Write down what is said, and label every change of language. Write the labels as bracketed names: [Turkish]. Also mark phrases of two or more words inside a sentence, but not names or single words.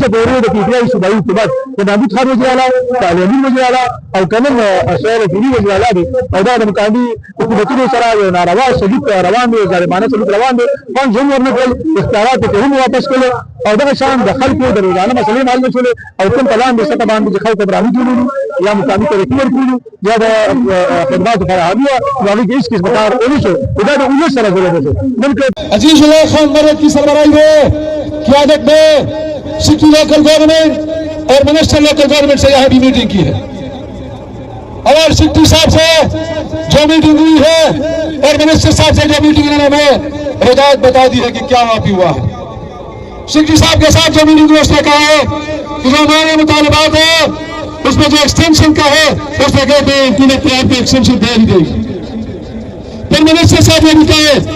[Pashto] پورې د پي ټي آی صوبایي حکومت د محمود خان وزیر اعلی د علي امین وزیر اعلی او کنن اسرائیل فیلي وزیر اعلی دی او دا د مقامي حکومتونو سره یو ناروا سلوک روان دی ظالمانه سلوک روان دی فنډ هم ورنه کړل اختیارات یې هم واپس کړل او دغه شان د خلکو د روزانه مسلې حل نه شولې او کوم په لاندې سطح باندې چې خلکو برابري جوړولو یا مقامي ترقي ورکړلو یا د خدماتو فراهمي وه نو هغې کې هېڅ قسمه کار ونه شو دا د ولس سره ظلم وشو [Urdu] عزیز اللہ خان مرد کی سربراہی میں قیادت میں سٹی لوکل گورنمنٹ اور منسٹر لوکل گورنمنٹ سے یہاں بھی میٹنگ کی ہے اور سٹی صاحب سے جو میٹنگ ہوئی ہے اور منسٹر صاحب سے جو میٹنگ انہوں نے ہدایت بتا دی ہے کہ کیا وہاں پہ ہوا ہے سٹی صاحب کے ساتھ جو میٹنگ ہوئی اس نے کہا ہے کہ جو ہمارے مطالبات ہیں اس میں جو ایکسٹینشن کا ہے اس نے کہتے ہیں کہ آپ کو ایکسٹینشن دے ہی دے گی پھر منسٹر صاحب نے بھی کہا